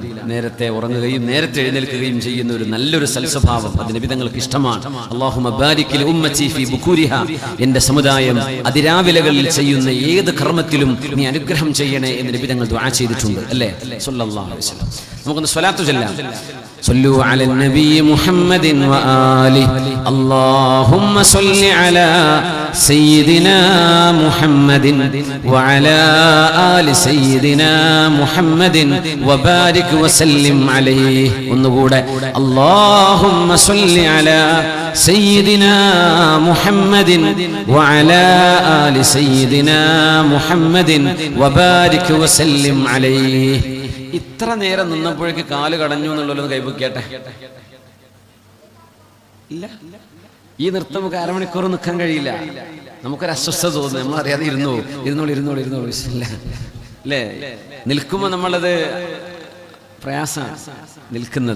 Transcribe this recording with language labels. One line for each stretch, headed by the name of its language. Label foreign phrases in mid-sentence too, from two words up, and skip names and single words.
Malayalam: നേരത്തെ ഉറങ്ങുകയും നേരത്തെ എഴുന്നേൽക്കുകയും ചെയ്യുന്ന ഒരു നല്ലൊരു സൽസ്വഭാവം അത് നബി തങ്ങൾക്ക് ഇഷ്ടമാണ്.
Arabic: اللهم بارك لي أمتي في بكورها,
Malayalam: എൻ്റെ സമുദായം അതിരാവിലകളിൽ ചെയ്യുന്ന ഏത് കർമ്മത്തിലും നീ അനുഗ്രഹം ചെയ്യണേ എന്ന് നബി തങ്ങൾ ദുആ ചെയ്തിട്ടുണ്ട് അല്ലേ,
Arabic: صلى الله عليه وسلم.
Malayalam: നമുക്കൊന്ന് സ്വലാത്ത് ചൊല്ലാം.
Arabic: صلوا على النبي محمد وآله اللهم صل على سيدنا محمد وعلى آل سيدنا محمد وبارك وسلم عليه. ونقول اللهم صل على سيدنا محمد وعلى آل سيدنا محمد وبارك وسلم عليه.
Malayalam: ഇത്ര നേരം നിന്നപ്പോഴേക്ക് കാല് കടഞ്ഞു എന്നുള്ളതൊന്ന് കൈപൊക്കിയാട്ടെ. ഇല്ല, ഈ നൃത്തം നമുക്ക് 1/2 മണിക്കൂർ നിൽക്കാൻ കഴിയില്ല. നമുക്കൊരു അസ്വസ്ഥത തോന്നുന്നു. നമ്മളറിയാതെ ഇരുന്നോളൂ അല്ലേ? നിൽക്കുമ്പോൾ നമ്മളത് പ്രയാസമാണ് നിൽക്കുന്നത്.